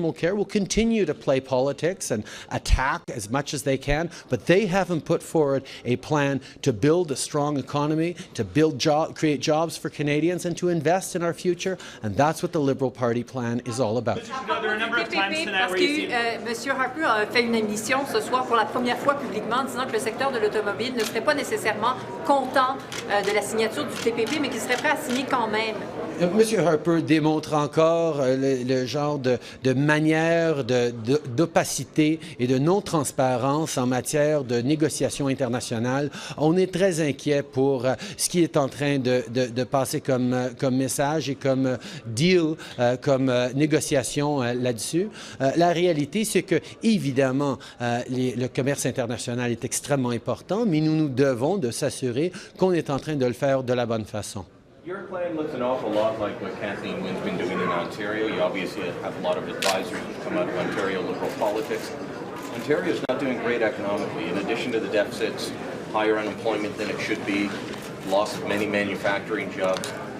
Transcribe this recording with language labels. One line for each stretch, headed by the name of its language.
English: Mulcair will continue to play politics and attack as much as they can, but they haven't put forward a plan to build a strong economy, to create jobs for Canadians, and to invest in our future, and that's what the Liberal Party plan is all about.
French: Parce que M. Harper a fait une émission ce soir pour la première fois publiquement en disant que le secteur de l'automobile ne serait pas nécessairement content de la signature du TPP, mais qu'il serait prêt à signer quand même. Monsieur Harper démontre encore le genre de manière d'opacité et de non-transparence en matière de négociations internationales. On est très inquiet pour ce qui est en train de passer comme message et comme deal, comme négociation là-dessus. La réalité, c'est que, évidemment, le commerce international est extrêmement important, mais nous nous devons de s'assurer qu'on est en train de le faire de la bonne façon.
English: Your plan looks an awful lot like what Kathleen Wynne's been doing in Ontario. You obviously have a lot of advisors who come out of Ontario Liberal politics. Ontario's not doing great economically. In addition to the deficits, higher unemployment than it should be, loss of many manufacturing jobs.